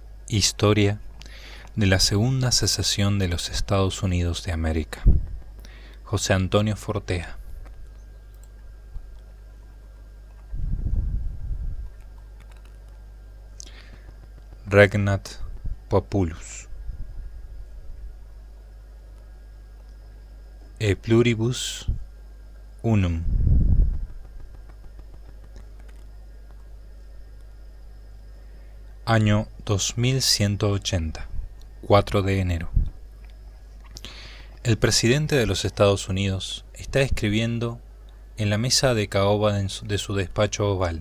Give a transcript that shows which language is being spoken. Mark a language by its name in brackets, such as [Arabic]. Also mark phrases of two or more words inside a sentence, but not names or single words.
[Spanish] Historia de la Segunda Secesión de los Estados Unidos de América. José Antonio Fortea. Regnat Populus. [Latin] E pluribus unum. [Spanish] Año 2180, 4 de enero. El presidente de los Estados Unidos está escribiendo en la mesa de caoba de su despacho oval.